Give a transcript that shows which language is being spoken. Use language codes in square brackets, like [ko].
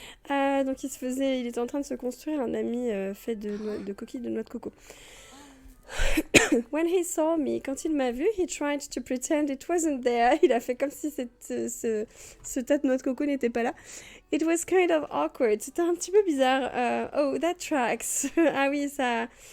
[fr] Donc il était en train de se construire un ami fait de coquilles de noix de coco. [en] When he saw me, [fr] quand il m'a vu, [en] he tried to pretend it wasn't there. [fr] Il a fait comme si ce tas de noix de coco n'était pas là. [en] It was kind of awkward. [fr] C'était un petit peu bizarre. [en] Oh, that tracks. [fr] Ah oui, ça...